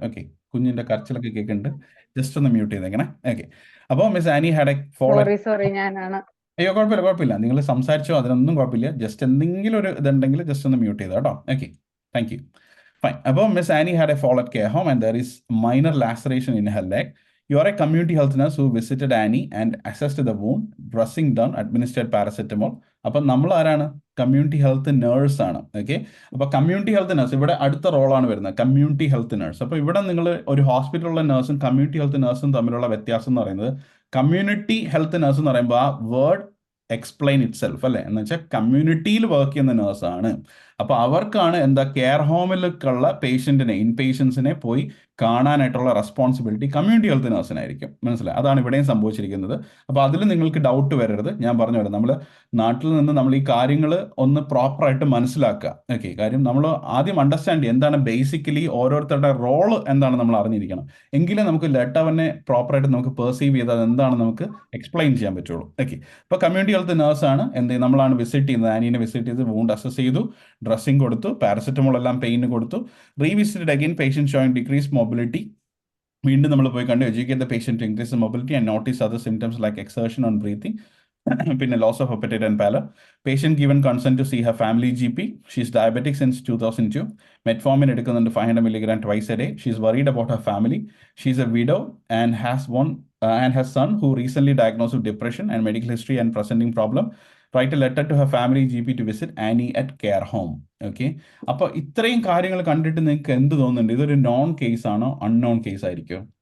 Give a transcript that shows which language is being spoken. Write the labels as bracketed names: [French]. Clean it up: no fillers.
[Malayalam] Okay, കുഞ്ഞിന്റെ കരച്ചിലൊക്കെ കേൾക്കുന്നുണ്ട്, just ഒന്ന് മ്യൂട്ട് ചെയ്തേക്കണേ. ഓക്കെ, അപ്പോൾ miss Annie [English] Had a fall. [Malayalam] അയ്യോ, കുഴപ്പമില്ല, നിങ്ങൾ സംസാരിച്ചോ, അതിനൊന്നും കുഴപ്പമില്ല. ജസ്റ്റ് എന്തെങ്കിലും ഒരു ഇതുണ്ടെങ്കിൽ ജസ്റ്റ് ഒന്ന് മ്യൂട്ട് ചെയ്തോ കേട്ടോ. Okay, thank you. ഫൈൻ. അപ്പോൾ [English] Miss Annie had a fall at care home and there is minor laceration in her leg. You are a community health nurse who visited Annie and assessed the wound, dressing done, administered paracetamol. [Malayalam] അപ്പം നമ്മൾ ആരാണ്? Community health nurse ആണ്. Okay, അപ്പോൾ community health nurse ഇവിടെ അടുത്ത റോളാണ് വരുന്നത്, community health nurse. അപ്പോൾ ഇവിടെ നിങ്ങൾ ഒരു ഹോസ്പിറ്റലിലുള്ള നേഴ്സും കമ്മ്യൂണിറ്റി ഹെൽത്ത് നേഴ്സും തമ്മിലുള്ള വ്യത്യാസം എന്ന് പറയുന്നത്, കമ്മ്യൂണിറ്റി ഹെൽത്ത് നേഴ്സ് എന്ന് പറയുമ്പോൾ [English] ആ word explain itself [Malayalam] അല്ലേ, എന്ന് വെച്ചാൽ കമ്മ്യൂണിറ്റിയിൽ വർക്ക് ചെയ്യുന്ന നേഴ്സാണ്. അപ്പോൾ അവർക്കാണ് എന്താ കെയർ ഹോമിലേക്കുള്ള പേഷ്യൻറ്റിനെ ഇൻപേഷ്യൻസിനെ പോയി കാണാനായിട്ടുള്ള റെസ്പോൺസിബിലിറ്റി കമ്മ്യൂണിറ്റി ഹെൽത്ത് നഴ്സിനായിരിക്കും. മനസ്സിലായി? അതാണ് ഇവിടെയും സംഭവിച്ചിരിക്കുന്നത്. അപ്പോൾ അതിൽ നിങ്ങൾക്ക് ഡൗട്ട് വരരുത്. ഞാൻ പറഞ്ഞു വരാം, നമ്മൾ നാട്ടിൽ നിന്ന് നമ്മൾ ഈ കാര്യങ്ങൾ ഒന്ന് പ്രോപ്പറായിട്ട് മനസ്സിലാക്കുക. ഓക്കെ, കാര്യം നമ്മൾ ആദ്യം അണ്ടർസ്റ്റാൻഡ് ചെയ്യുക എന്താണ് ബേസിക്കലി ഓരോരുത്തരുടെ റോള് എന്താണ് നമ്മൾ അറിഞ്ഞിരിക്കണം. എങ്കിലേ നമുക്ക് ലെറ്ററിനെ പ്രോപ്പറായിട്ട് നമുക്ക് പെർസീവ് ചെയ്ത് അത് എന്താണ് നമുക്ക് എക്സ്പ്ലെയിൻ ചെയ്യാൻ പറ്റുള്ളൂ. ഓക്കെ, ഇപ്പോൾ കമ്മ്യൂണിറ്റി ഹെൽത്ത് നഴ്സാണ് എന്ത് നമ്മളാണ് വിസിറ്റ് ചെയ്യുന്നത്, ആനീനെ വിസിറ്റ് ചെയ്ത് വൂണ്ട് അസസ് ചെയ്തു, ഡ്രസ്സിങ് കൊടുത്തു, പാരസെറ്റമോൾ എല്ലാം പെയിന് കൊടുത്തു, [English] Revisited again patient showing decrease mobility. [Malayalam] വീണ്ടും നമ്മൾ പോയി കണ്ട് [English] Educate the patient to increase mobility and notice other symptoms like exertion on breathing, പിന്നെ loss of appetite and pallor. Patient given consent to see her family GP. She is diabetic since 2002. Metformin [Malayalam] എടുക്കുന്നുണ്ട് [English] 500 milligram twice a day. She is worried about her family. She is a widow and has son who recently diagnosed with depression and medical history and presenting problem. Write a letter to her family GP to visit Annie at care home. [Malayalam] Okay, അപ്പോൾ ഇത്രയും കാര്യങ്ങൾ കണ്ടിട്ട് നിങ്ങൾക്ക് എന്ത് തോന്നുന്നുണ്ട്? ഇതൊരു non case ആണോ unknown case ആയിരിക്കോ?